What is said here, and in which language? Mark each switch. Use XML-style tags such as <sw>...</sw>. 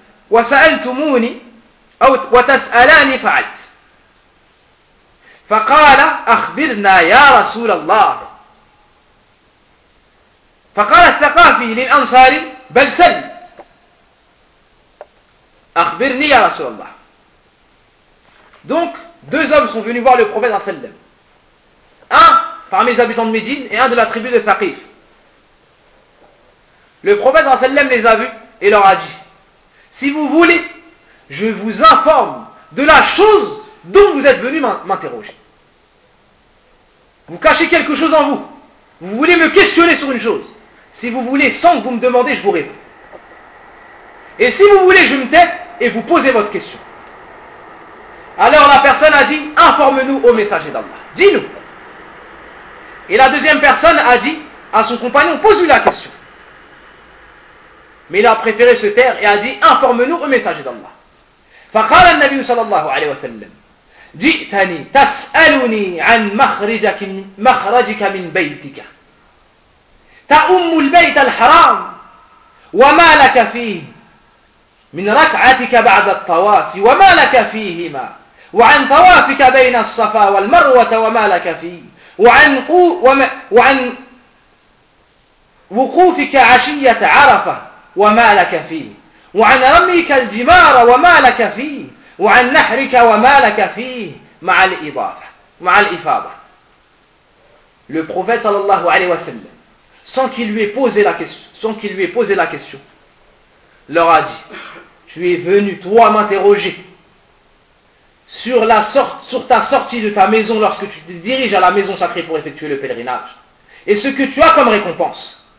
<ar>وسألتموني أو وتسألاني فعلت فقال أخبرنا يا رسول الله فقال الثقفي للأنصاري بل سل أخبرني يا رسول الله.</ar> <fr>Donc deux hommes sont venus voir le prophète sallam. Parmi les habitants de Médine et un de la tribu de Thaqif. Le prophète sallam les a vus et leur a dit: si vous voulez, je vous informe de la chose dont vous êtes venu m'interroger. Vous cachez quelque chose en vous. Vous voulez me questionner sur une chose. Si vous voulez, sans que vous me demandez, je vous réponds. Et si vous voulez, je me tais et vous posez votre question. Alors la personne a dit, informe-nous au messager d'Allah. Dis-nous. Et la deuxième personne a dit à son compagnon, pose-lui la question. Mais il a préféré se taire et a dit, informe-nous au messager d'Allah.</fr> <ar>فقال النبي صلى الله عليه وسلم جئتني تسألني عن مخرجك من بيتك تأم البيت الحرام وما لك فيه من ركعتك بعد الطواف وما لك فيهما وعن طوافك بين الصفا والمروة وما لك فيه وعن وقوفك عشية عرفة وما لك فيه وعن رميك الجمار وما لك فيه وعن نحرك وما لك فيه مع الإضافة مع الإفاضة.</ar> <fr>Le prophète sallallahu alayhi wa sallam, sans qu'il lui ait posé la question, leur a dit, tu es venu toi m'interroger sur ta sortie de ta maison lorsque tu te diriges à la maison sacrée pour effectuer le pèlerinage et ce que tu as comme récompense.</fr>